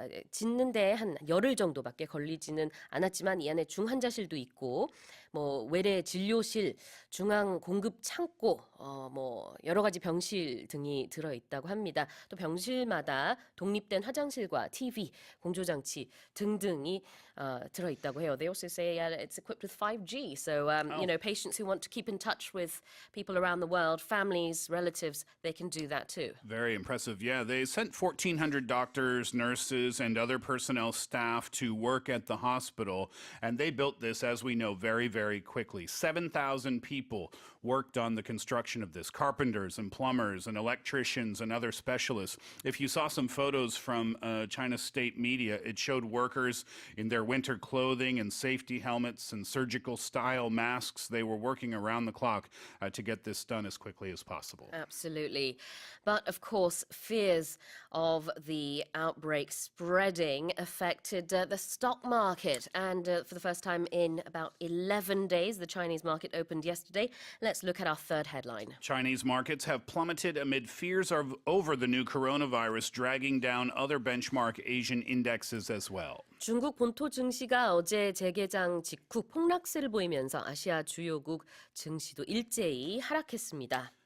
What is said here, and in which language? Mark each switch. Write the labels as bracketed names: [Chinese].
[Korean] 짓는데 한 열흘 정도밖에 걸리지는 않았지만 이 안에 중환자실도 있고 뭐 외래 진료실, 중앙 공급 창고, 뭐 여러 가지 병실 등이 들어 있다고 합니다. 또 병실마다 독립된 화장실과 TV, 공조장치 등등이 들어 있다고 해요. [English] They also say it's equipped with 5G, so patients who want to keep in touch with people around the world, families, relatives, they can do that too. Very impressive. Yeah, they sent 1,400 doctors, nurses, and other personnel staff to work at the hospital, and they built this, as we know, very, very quickly. 7,000 people worked on the construction fraction of this. Carpenters and plumbers and electricians and other specialists. If you saw some photos from China's state media, it showed workers in their winter clothing and safety helmets and surgical style masks. They were working around the clock to get this done as quickly as possible. Absolutely. But of course, fears of the outbreak spreading affected the stock market. And for the first time in about 11 days, the Chinese market opened yesterday. Let's look at our third headline. Chinese markets have plummeted amid fears over the new coronavirus, dragging down other benchmark Asian indexes as well. [Korean] 중국 본토 증시가 어제 재개장 직후 폭락세를 보이면서 아시아 주요국 증시도 일제히 하락했습니다.